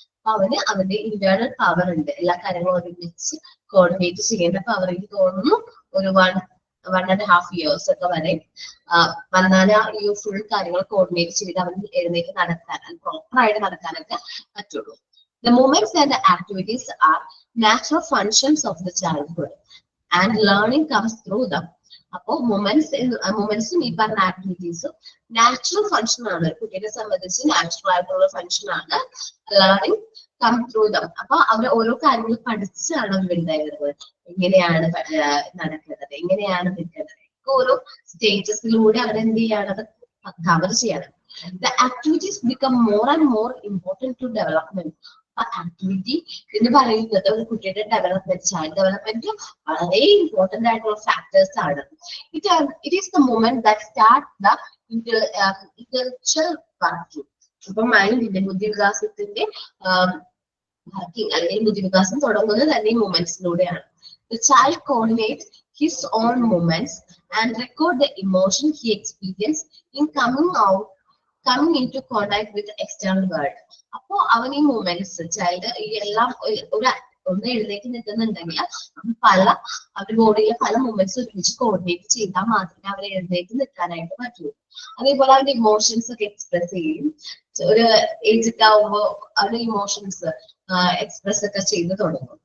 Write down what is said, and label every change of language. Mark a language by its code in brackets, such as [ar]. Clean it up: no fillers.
[ml] അപ്പൊ അവന് അവന്റെ ഇന്റേണൽ പവർ ഉണ്ട്, എല്ലാ കാര്യങ്ങളും ഒരുമിച്ച് കോർഡിനേറ്റ് ചെയ്യേണ്ട പവർ. എനിക്ക് തോന്നുന്നു ഒരു 1.5 years ഒക്കെ വരെ വന്നാല് ഈ ഫുൾ കാര്യങ്ങൾ കോർഡിനേറ്റ് ചെയ്ത് അവൻ എഴുന്നേറ്റ് നടക്കാൻ, പ്രോപ്പറായിട്ട് നടക്കാനൊക്കെ പറ്റുള്ളൂ. [en] The movements and the activities are natural functions of the childhood and learning comes through them. [ml] അപ്പോ മൊമെന്റ്സും ഈ പറഞ്ഞ ആക്ടിവിറ്റീസും നാച്ചുറൽ ഫംഗ്ഷൻ ആണ്, കുട്ടിയെ സംബന്ധിച്ച് നാച്ചുറൽ ആയിട്ടുള്ള ഫംഗ്ഷൻ ആണ്. [en] Learning come through them. [ml] അപ്പൊ അവർ ഓരോ കാര്യങ്ങൾ പഠിച്ചാണ് അവർ വലുതായിരുന്നത്. എങ്ങനെയാണ് നടക്കുന്നത്, എങ്ങനെയാണ് നിൽക്കുന്നത്, ഓരോ സ്റ്റേജസിലൂടെ അവരെന്ത് ചെയ്യാണത് കവർ ചെയ്യണം. [en] The activities become more and more important to development. [ml] Activity എന്ന് പറയുന്നത് ഒരു കുട്ടിയുടെ ഡെവലപ്മെന്റ്, ചൈൽഡ് ഡെവലപ്മെന്റ് വളരെ ഇമ്പോർട്ടന്റ് ആയിട്ടുള്ള ഫാക്ടേഴ്സ് ആണ്. [en] It is the moment that start the intellectual working. [ml] അപ്പൊ മൈൻഡിന്റെ ബുദ്ധിവികാസത്തിന്റെ വർക്കിംഗ് അല്ലെങ്കിൽ ബുദ്ധിവികാസം തുടങ്ങുന്നത് തന്നെ ഈ മൊമെന്റ്സിലൂടെയാണ്. [en] The child coordinates his own movements and record the emotion he experienced in coming into contact with the external world. [ml] അപ്പോ അവൻ ഈ movements child ഈ എല്ലാം ഒന്ന് എഴുന്നേറ്റ് നിൽക്കുന്നുണ്ടെങ്കിൽ അവരുടെ ബോഡിയിലെ പല മൂവ്മെന്റ്സ് ഒരുമിച്ച് കോർഡിനേറ്റ് ചെയ്താൽ മാത്രമേ അവരെ എഴുന്നേറ്റ് നിൽക്കാനായിട്ട് പറ്റുള്ളൂ. അതേപോലെ അവരുടെ ഇമോഷൻസ് ഒക്കെ എക്സ്പ്രസ് ചെയ്യും. ഒരു ഏജ് ഒക്കെ ആവുമ്പോൾ അവരുടെ ഇമോഷൻസ് എക്സ്പ്രസ് ഒക്കെ ചെയ്ത് തുടങ്ങും.